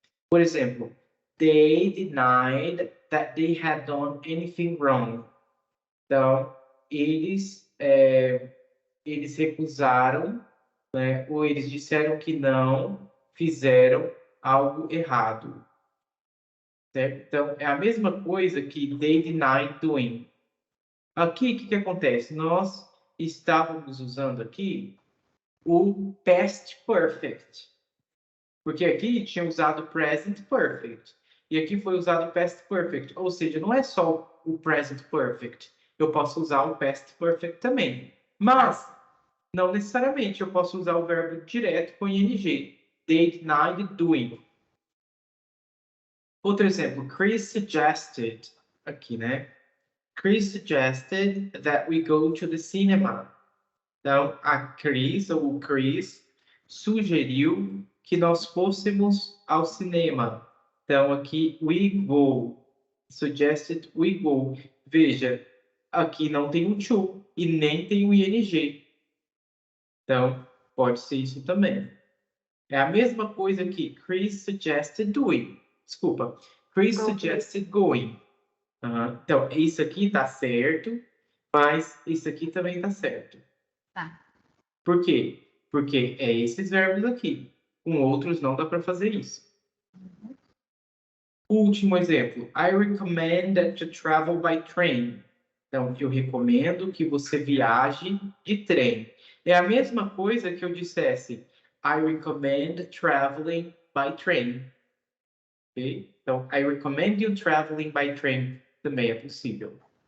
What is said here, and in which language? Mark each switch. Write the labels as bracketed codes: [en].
[pt] Por exemplo, [en] they denied that they had done anything wrong. [pt] Então, eles recusaram, né, ou eles disseram que não fizeram algo errado. Certo? Então, é a mesma coisa que [en] they denied doing. [pt] Aqui, o que acontece? Nós estávamos usando aqui o past perfect. Porque aqui tinha usado present perfect. E aqui foi usado past perfect. Ou seja, não é só o present perfect. Eu posso usar o past perfect também. Mas, não necessariamente eu posso usar o verbo direto com ing. [en] They denied doing. [pt] Outro exemplo. [en] Chris suggested. [pt] Aqui, né? [en] Chris suggested that we go to the cinema. [pt] Então, a Chris, ou o Chris, sugeriu que nós fôssemos ao cinema. Então, aqui, [en] we go. Suggested we go. [pt] Veja, aqui não tem o to e nem tem o ing. Então, pode ser isso também. É a mesma coisa aqui. [en] Chris suggested doing. [pt] Desculpa. [en] Chris suggested going. [pt] Então, isso aqui está certo, mas isso aqui também está certo. Tá. Por quê? Porque é esses verbos aqui. Com outros não dá para fazer isso. Último exemplo. [en] I recommend to travel by train. [pt] Então, eu recomendo que você viaje de trem. É a mesma coisa que eu dissesse [en] I recommend traveling by train. [pt] Okay? [en] Então, I recommend you traveling by train [pt] também é possível.